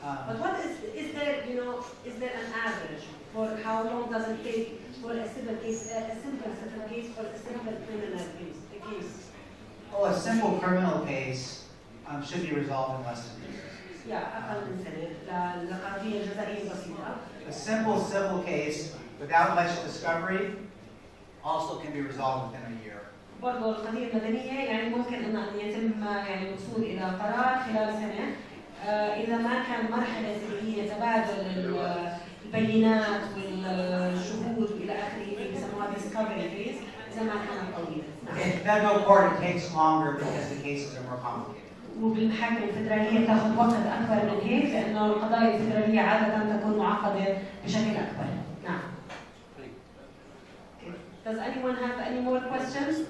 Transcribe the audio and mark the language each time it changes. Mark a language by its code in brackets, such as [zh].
[en] But what is there, is there an average for how long does it take for a civil case, a simple civil case, or a simple criminal case? Oh, a simple criminal case should be resolved in less than 2 years. [ar] Yeah, أقل من سنة لقضية جزائية بسيطة. [en] A simple civil case without much discovery also can be resolved within a year. [ar] برضه القضية المدنية ممكن أن يتم الوصول إلى قرار خلال سنة إذا ما كان مرحلة اللي هي تبادل البينات والشهود وإلى آخره اللي بيسموها discovery phase إذا ما كانت طويلة. [en] In federal court it takes longer because the cases are more complicated. [ar] وبالمحاكم الفدرالية تأخذ وقت أكبر من هيك لأنه القضايا الفدرالية عادة تكون معقدة بشكل أكبر. نعم. [en] Does anyone have any more questions?